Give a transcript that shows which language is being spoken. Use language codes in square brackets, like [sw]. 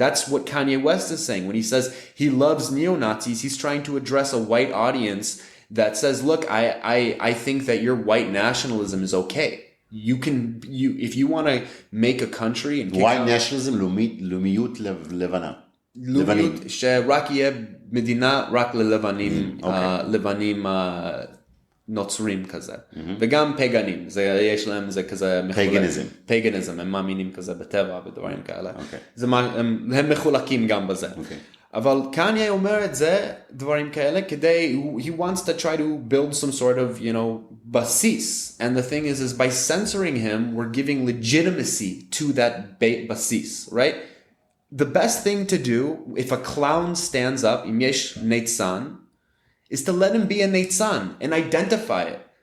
[en] That's what Kanye West is saying. When he says he loves neo-Nazis, he's trying to address a white audience that says, look, I think that your white nationalism is okay. If you want to make a country and white nationalism, [he] לאומיות לבנה. לאומיות שרק יהיה מדינה רק ללבנים, לבנים נוצרים כזה. וגם פגנים, יש להם זה כזה פגניזם, הם מאמינים כזה בטבע ודברים כאלה. הם מחולקים גם בזה. אבל קניה אומר את זה, דברים כאלה, כדי, [en] he wants to try to build some sort of, you know, basis. And the thing is by censoring him, we're giving legitimacy to that basis, right? The best thing to do, if a clown stands up, [he] אם יש ניצן, [en] is to let him be a ניצן and identify it.